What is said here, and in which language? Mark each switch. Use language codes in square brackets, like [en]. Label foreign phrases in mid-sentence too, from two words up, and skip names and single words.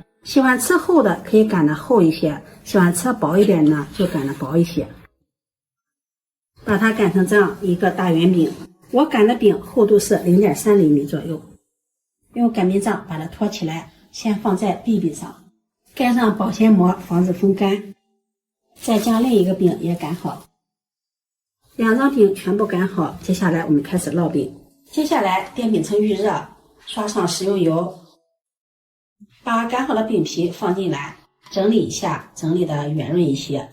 [zh] 喜歡吃厚的可以擀得厚一些，喜歡吃薄一點呢就擀得薄一些。把它擀成這樣一個大圓餅，我擀的餅厚度是0.3厘米左右。用擀面杖把它托起來，先放在壁壁上，蓋上保鮮膜防止風乾，再將另一個餅也擀好。2張餅全部擀好，接下來我們開始烙餅。接下來電餅铛預熱，刷上食用油，把擀好的餅皮放進來，整理一下，整理的圓潤一些。